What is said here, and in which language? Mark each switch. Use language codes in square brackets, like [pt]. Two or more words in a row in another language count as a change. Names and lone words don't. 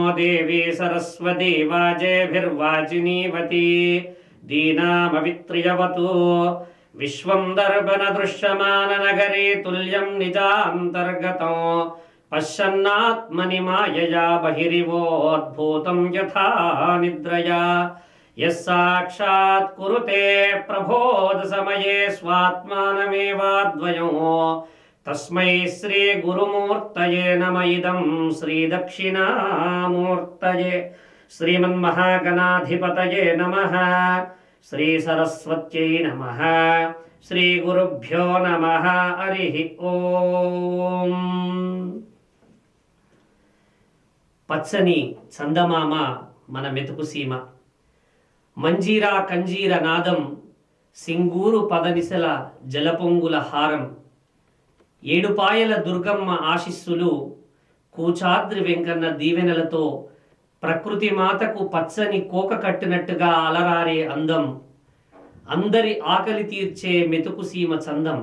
[sa] देवी सरस्वती वाजेभिर्वाचिनीवती दीनामवित्र्यवतु विश्वं दर्पणदृश्यमाननगरे तुल्यं निजान्तर्गतो पश्यन्नात्मनि मायया बहिरिवोद्भूतं यथा निद्रया यः साक्षात् कुरुते प्रबोधसमये स्वात्मानमेवाद्वयो तस्मै श्रीगुरुमूर्तये नमः। इदं श्रीदक्षिणामूर्तये श्रीमन्महागणाधिपतये नमः। श्रीसरस्वत्यै नमः। श्रीगुरुभ्यो नमः। हरिः ఓం। [te] పచ్చని చందమామ మన మెతుకు సీమ, మంజీరా కంజీర నాదం సింగూరు పదనిసల జలపొంగుల హారం, ఏడుపాయల దుర్గమ్మ ఆశీస్సులు కూచాద్రి వెంకన్న దీవెనలతో ప్రకృతి మాతకు పచ్చని కోక కట్టినట్టుగా అలరారే అందం, అందరి ఆకలి తీర్చే మెతుకు సీమ చందం.